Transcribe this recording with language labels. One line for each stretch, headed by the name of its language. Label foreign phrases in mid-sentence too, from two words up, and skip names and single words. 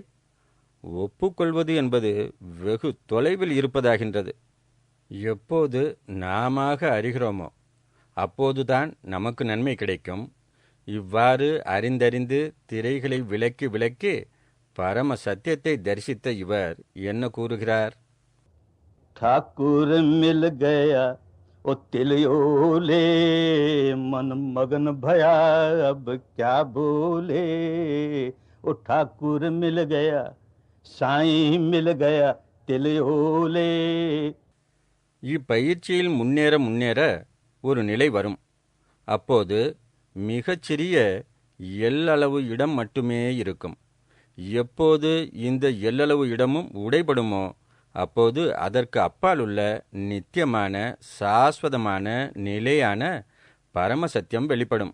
Tamil: ஒப்புக்கொள்வது என்பது வெகு தொலைவில் இருப்பதாகின்றது. எப்போது நாமாக அறிகிறோமோ அப்போதுதான் நமக்கு நன்மை கிடைக்கும். இவ்வாறு அறிந்தறிந்து திரைகளை விலக்கி விலக்கி பரம சத்தியத்தை தரிசித்த இவர் என்ன கூறுகிறார்?
Hindi: ठाकुर मिल गया ओ तिलियोले, मन मगन भया अब क्या बोले. ओ ठाकुर मिल गया, साईं मिल गया तिलियोले.
Tamil: இப்பயிற்சியில் முன்னேற முன்னேற ஒரு நிலை வரும். அப்போது மிகச்சிறிய எல்லளவு இடம் மட்டுமே இருக்கும். எப்போது இந்த எல்லளவு இடமும் உடைபடுமோ அப்போது அதற்கு அப்பால் உள்ள நித்தியமான சாஸ்வதமான நிலையான பரமசத்தியம் வெளிப்படும்.